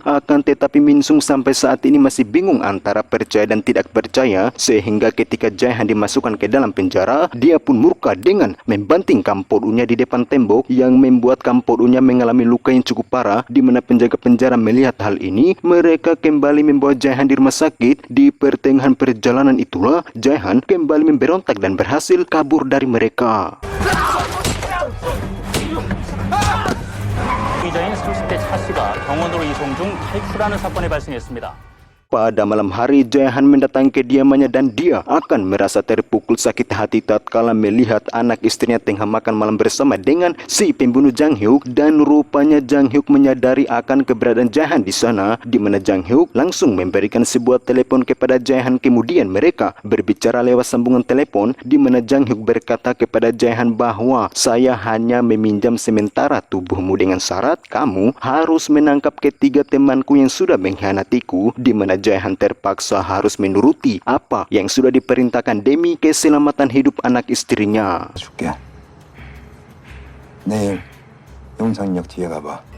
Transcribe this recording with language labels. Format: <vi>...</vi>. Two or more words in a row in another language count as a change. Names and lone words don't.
<id>Akan tetapi Min Sung sampai saat ini masih bingung antara percaya dan tidak percaya, sehingga ketika Jae-han dimasukkan ke dalam penjara, dia pun murka dengan membanting kamporunya di depan tembok yang membuat kamporunya mengalami luka yang cukup parah. Di mana penjaga penjara melihat hal ini, mereka kembali membawa Jae-han di rumah sakit. Di pertengahan perjalanan itulah Jae-han kembali memberontak dan berhasil kabur dari mereka.</id> <ko>피의자인 30대 차 씨가 병원으로 이송 중 탈출하는 사건이 발생했습니다.</ko> <id>Pada malam hari Jae-han mendatangi kediamannya dan dia akan merasa terpukul sakit hati tatkala melihat anak istrinya tengah makan malam bersama dengan si pembunuh Jang Hyuk. Dan rupanya Jang Hyuk menyadari akan keberadaan Jae-han di sana, di mana Jang Hyuk langsung memberikan sebuah telepon kepada Jae-han. Kemudian mereka berbicara lewat sambungan telepon, di mana Jang Hyuk berkata kepada Jae-han bahwa saya hanya meminjam sementara tubuhmu dengan syarat kamu harus menangkap ketiga temanku yang sudah mengkhianatiku, di mana Jae-han terpaksa harus menuruti apa yang sudah diperintahkan demi keselamatan hidup anak istrinya.</id> <ko>줄게. 내일 용산역 뒤에 가봐.</ko>